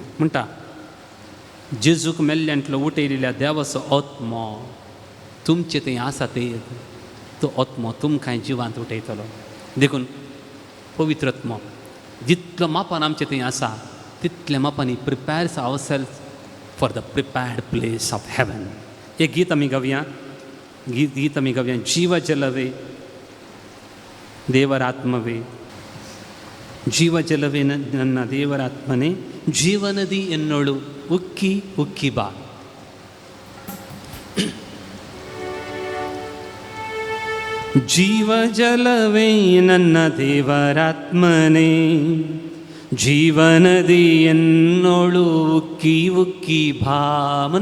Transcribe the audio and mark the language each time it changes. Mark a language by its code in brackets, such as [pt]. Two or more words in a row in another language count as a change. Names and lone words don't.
[kok] म्हणटा जेजूक मेल्ल्यांतलो उठयलेल्या देवाचो आत्मो तुमचे थंय आसा ते तो आत्मो तुमकां जिवांत उठयतलो. देखून पवित्र आत्मो जितलो मापान आमचे थंय आसा तितल्या मापांनी [en] prepares our self for the prepared place of heaven. [kok] एक गीत आमी गावया, गीत आमी गावया. [kn] ಜೀವ ಜಲವೇ ದೇವರಾತ್ಮವೇ, ಜೀವ ಜಲವೇ ನನ್ನ ದೇವರಾತ್ಮನೇ, ಜೀವನದಿ ಎನ್ನೋಳು ಉಕ್ಕಿ ಉಕ್ಕಿ ಬಾ. ಜೀವ ಜಲವೇ ನನ್ನ ದೇವರಾತ್ಮನೇ, ಜೀವನದಿ ಎನ್ನೋಳು ಉಕ್ಕಿ ಉಕ್ಕಿ ಭಾಮನ.